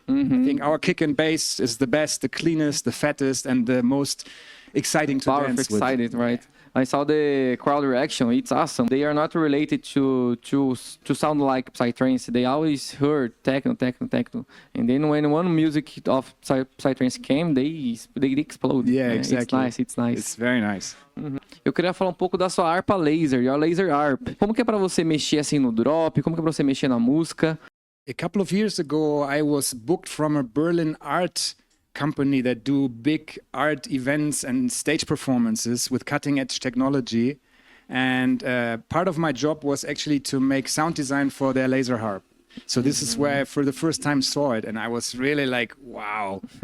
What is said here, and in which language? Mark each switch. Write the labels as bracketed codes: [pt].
[en] I think our kick and bass is the best, the cleanest, the fattest, and the most exciting to dance with. Excited, right? I saw the crowd reaction. It's awesome. They are not related to sound like psytrance. They always heard techno. And then when one music of psytrance came, they explode. Yeah, exactly. It's nice. It's very nice. [pt] Eu queria falar um pouco da sua harpa laser, [en] your laser harp. [pt] Como que é para você mexer assim no drop? Como que é para você mexer na música? [en] A couple of years ago, I was booked from a Berlin art company that do big art events and stage performances with cutting edge technology. And part of my job was actually to make sound design for their laser harp. So this is where I for the first time saw it. And I was really like, wow.